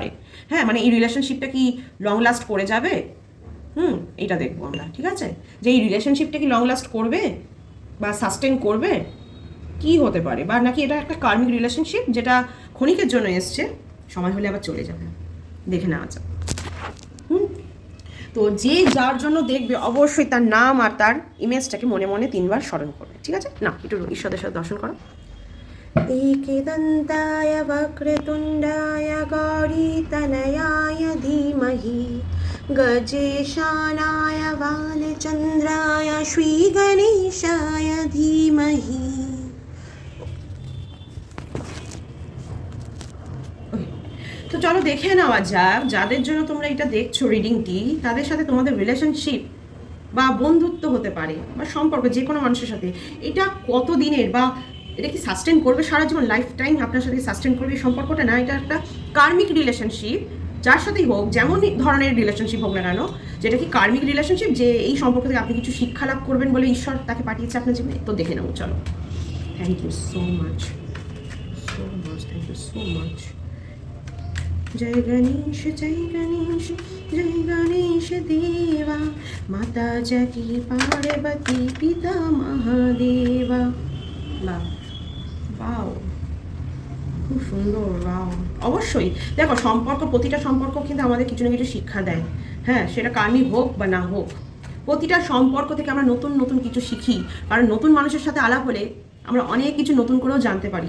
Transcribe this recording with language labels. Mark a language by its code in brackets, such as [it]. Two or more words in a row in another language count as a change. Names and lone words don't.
[bn] হ্যাঁ, মানে এই রিলেশনশিপটা কি [en] long last [bn] করে যাবে? এটা দেখবো আমরা, ঠিক আছে, যে এই রিলেশনশিপটা কি [en] long last [bn] করবে বা সাস্টেন করবে, কি হতে পারে, বা নাকি এটা একটা [en] karmic relationship [bn] যেটা ক্ষণিকের জন্য এসছে, সময় হলে আবার চলে যাবে। দেখে নেওয়া যাক। তো যে যার জন্য দেখবে, অবশ্যই তার নাম আর তার ইমেজটাকে মনে মনে 3 বার স্মরণ করবে, ঠিক আছে? না, একটু ঈশ্বরের সাথে দর্শন করো। [sa] एकदन्ताय वक्रतुण्डाय गौरीतनयाय धीमहि गजेशानाय बालचन्द्राय श्रीगणेशाय धीमहि। [bn] তো চলো দেখে নেওয়া যাক যাদের জন্য তোমরা এটা দেখছো রিডিংটি, তাদের সাথে তোমাদের রিলেশনশিপ বা বন্ধুত্ব হতে পারে বা সম্পর্ক যে কোনো মানুষের সাথে, এটা কত দিনের বা এটা কি সাস্টেন করবে সারা জীবন, [en] life time [bn] আপনার সাথে সাস্টেন করবে এই সম্পর্কটা, না এটা একটা [en] karmic relationship, [bn] যার সাথেই হোক যেমন ধরনের রিলেশনশিপ হোক না কেন, যেটা কি [en] karmic relationship, [bn] যে এই সম্পর্ক থেকে আপনি কিছু শিক্ষা লাভ করবেন বলে ঈশ্বর তাকে পাঠিয়েছে আপনার জীবনে। তো দেখে নেবো চলো। [en] thank you so much, thank you so much. [hi] जय गणेश जय गणेश देवा, माता जगी पार्वती पिता महादेवा। [bn] বাও, খুব সুন্দর, বাও। অবশ্যই দেখো সম্পর্ক, প্রতিটা সম্পর্ক কিন্তু আমাদের কিছু না কিছু শিক্ষা দেয়। হ্যাঁ, সেটা কার্মিক হোক বা না হোক, প্রতিটা সম্পর্ক থেকে আমরা নতুন নতুন কিছু শিখি। কারণ নতুন মানুষের সাথে আলাপ হলে আমরা অনেক কিছু নতুন করেও জানতে পারি।